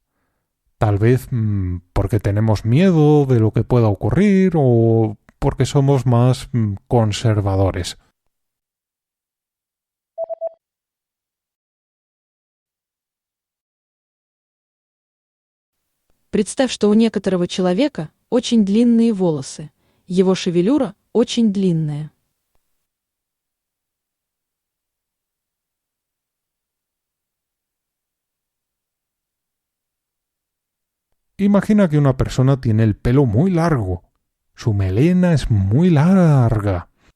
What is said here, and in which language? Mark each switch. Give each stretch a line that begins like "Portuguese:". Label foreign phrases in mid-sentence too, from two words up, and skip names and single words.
Spanish: Tal vez porque tenemos miedo de lo que pueda ocurrir o porque somos más conservadores.
Russian: Представь, что у некоторого человека очень длинные волосы. Его шевелюра очень длинная.
Spanish: Imagina que una persona tiene el pelo muy largo. Su melena es muy larga.